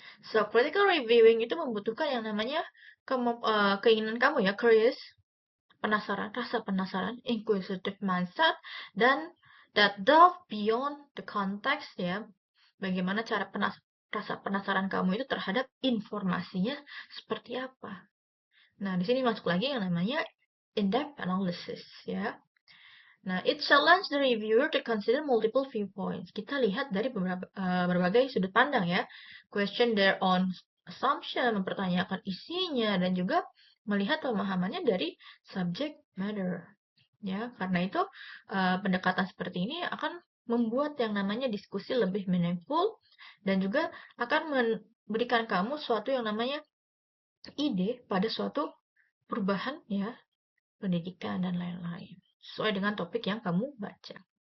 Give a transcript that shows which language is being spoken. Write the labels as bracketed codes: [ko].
[id] So, critical reviewing itu membutuhkan yang namanya keinginan kamu ya, curious, penasaran, rasa penasaran, inquisitive mindset, dan [en] that delve beyond the context [id] ya. Bagaimana cara rasa penasaran kamu itu terhadap informasinya seperti apa. Nah, di sini masuk lagi yang namanya in-depth analysis ya. [en] Nah, it challenge the reviewer to consider multiple viewpoints. [id] Kita lihat dari berbagai sudut pandang ya. [en] Question their own assumption, [id] mempertanyakan isinya, dan juga melihat pemahamannya dari subject matter. Ya, karena itu pendekatan seperti ini akan membuat yang namanya diskusi lebih meaningful dan juga akan memberikan kamu suatu yang namanya ide pada suatu perubahan ya, pendidikan dan lain-lain sesuai dengan topik yang kamu baca.